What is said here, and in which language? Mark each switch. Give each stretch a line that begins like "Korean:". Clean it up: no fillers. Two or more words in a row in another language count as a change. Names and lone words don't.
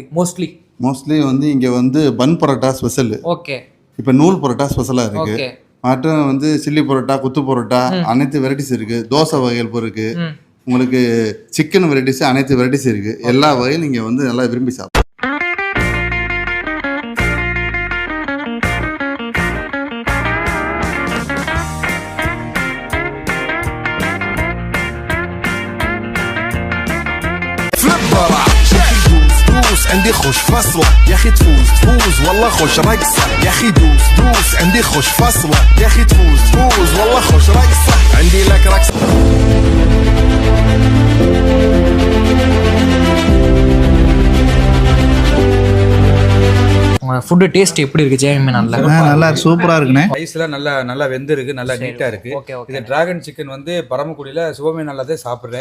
Tamil: மோஸ்ட்லி வந்து இங்கே வந்து பன் பரோட்டா ஸ்பெஷல். ஓகே. இப்போ நூல் பரோட்டா ஸ்பெஷலாக இருக்கு. ஓகே. மற்றும் வந்து சில்லி பரோட்டா, குத்து பரோட்டா, அனைத்து வெரைட்டிஸ் இருக்கு. தோசை வகைகள் இருக்கு. உங்களுக்கு
English: chicken varieties,
Tamil: அனைத்து வெரைட்டிஸ் இருக்கு. எல்லா வகையும் நீங்க வந்து நல்லா விரும்பி சாப்பிடலாம்.
Arabic: عندي خوش فصلة يا اخي تفوز والله خوش رقصة يا اخي دوس عندي خوش فصلة يا اخي تفوز والله خوش رقصة عندي لك رقصة.
English: food taste
Tamil: எப்படி இருக்கு ஜெயமீனால்ல? நல்லா சூப்பரா இருக்குண்ணே. ரைஸ்லாம் நல்லா வெந்து இருக்கு, நல்லா நீட்டா இருக்கு. இது
English: dragon chicken
Tamil: வந்து பரமக்குடியில சிவமீனால தான் சாப்பிடுறேன்.